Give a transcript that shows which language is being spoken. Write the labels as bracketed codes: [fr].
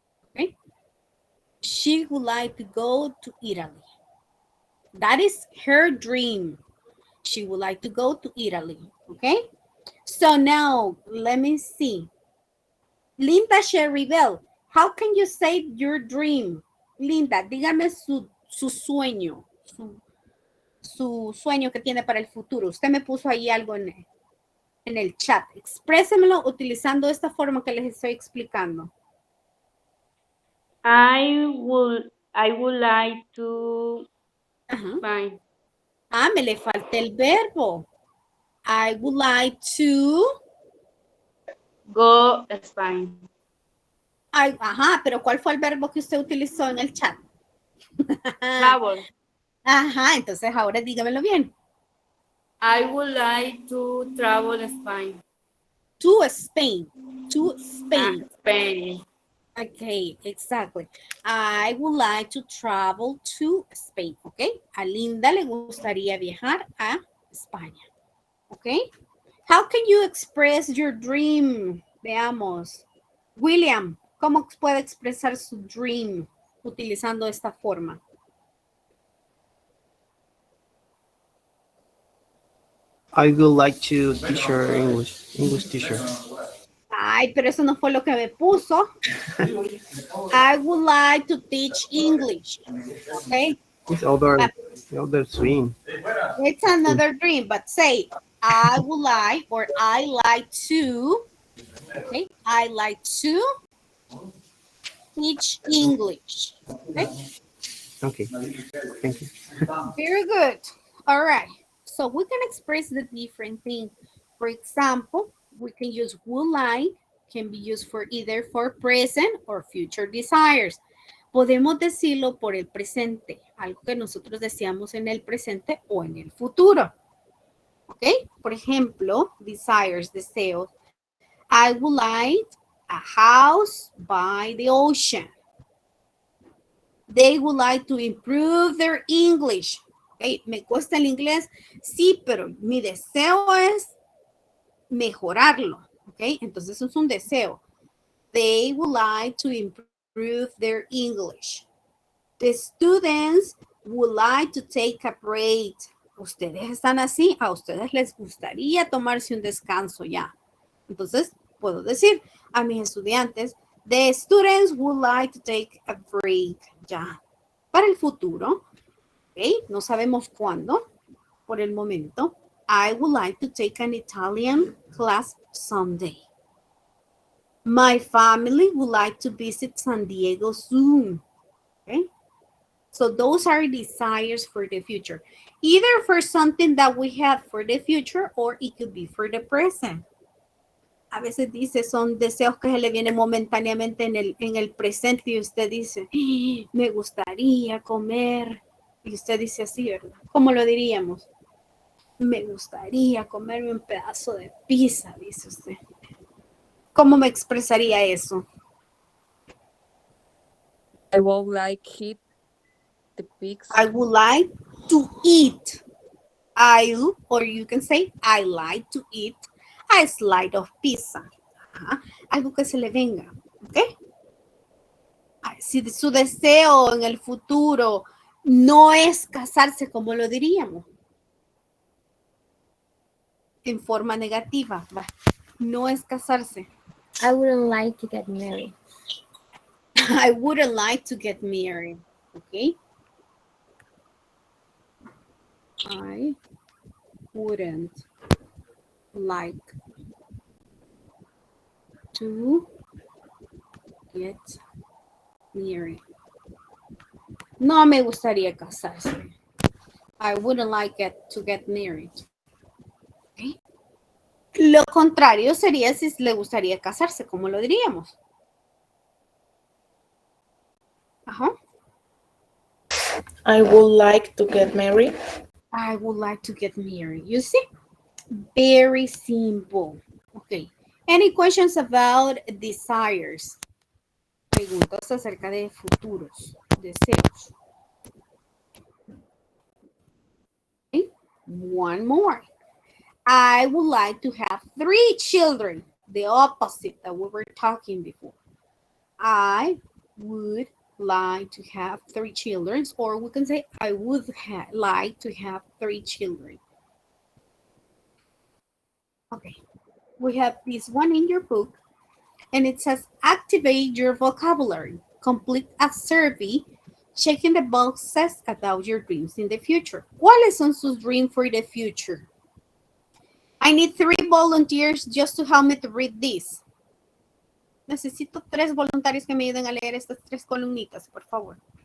[en] Okay, she would like to go to Italy. That is her dream. She would like to go to Italy. Okay, so now let me see. Linda Sherry Bell, how can you say your dream? [es] Linda, dígame su sueño, su sueño que tiene para el futuro. Usted me puso ahí algo en el chat. Exprésemelo utilizando esta forma que les estoy explicando. [en] I would like to Spain. [es] Ah, me le falta el verbo. [en] I would like to go to Spain. [es] Ajá, pero ¿cuál fue el verbo que usted utilizó en el chat? [en] Travel. [es] Ajá, entonces ahora dígamelo bien. [en] I would like to travel to Spain. To Spain. To Spain. Spain. Okay, exactly. I would like to travel to Spain. Okay. [es] A Linda le gustaría viajar a España. [en] Okay. How can you express your dream? [es] Veamos. William, ¿cómo puede expresar su dream utilizando esta forma? [en] I would like to teacher English teacher. [es] Ay, pero eso no fue lo que me puso. [en] I would like to teach English. Okay. It's other swing. It's another dream, but say, I would like, or I like to, okay, I like to teach English. Okay. Okay. Thank you. Very good. All right. So we can express the different things. For example, we can use would like, can be used for either for present or future desires. [es] Podemos decirlo por el presente, algo que nosotros deseamos en el presente o en el futuro. ¿Ok? Por ejemplo, desires, deseos. [en] I would like a house by the ocean. They would like to improve their English. ¿Ok? [es] Me cuesta el inglés, sí, pero mi deseo es mejorarlo. ¿Ok? Entonces es un deseo. [en] They would like to improve their English. The students would like to take a break. [es] Ustedes están así, a ustedes les gustaría tomarse un descanso ya. Entonces, puedo decir a mis estudiantes, [en] the students would like to take a break [es] ya. Para el futuro, ¿okay? No sabemos cuándo, por el momento, [en] I would like to take an Italian class someday. My family would like to visit San Diego soon. Okay? So those are desires for the future. Either for something that we have for the future or it could be for the present. [es] A veces dice, son deseos que se le vienen momentáneamente en el presente y usted dice, me gustaría comer. Y usted dice así, ¿verdad? ¿Cómo lo diríamos? Me gustaría comerme un pedazo de pizza, dice usted. ¿Cómo me expresaría eso? [en] I would like eat the pigs. I would like to eat. Or you can say, I like to eat a slice of pizza. [es] Ajá. Algo que se le venga. ¿Ok? Si su deseo en el futuro no es casarse, como lo diríamos. En forma negativa. Va. No es casarse. [en] I wouldn't like to get married. I wouldn't like to get married. Okay. I wouldn't like to get married. [es] No me gustaría casarse. [en] I wouldn't like to get married. Okay. [es] Lo contrario sería si le gustaría casarse, ¿cómo lo diríamos? Ajá. [en] I would like to get married. I would like to get married. You see? Very simple. Okay. Any questions about desires? [es] Preguntas acerca de futuros, deseos. [en] Okay. One more. I would like to have 3 children. The opposite that we were talking before. I would like to have 3 children, or we can say I would like to have 3 children. Okay, we have this one in your book, and it says activate your vocabulary. Complete a survey, checking the boxes about your dreams in the future. [es] ¿Cuáles son sus [en] dreams for the future? I need 3 volunteers just to help me to read this. [es] Necesito 3 voluntarios que me ayuden a leer estas 3 columnitas, por favor.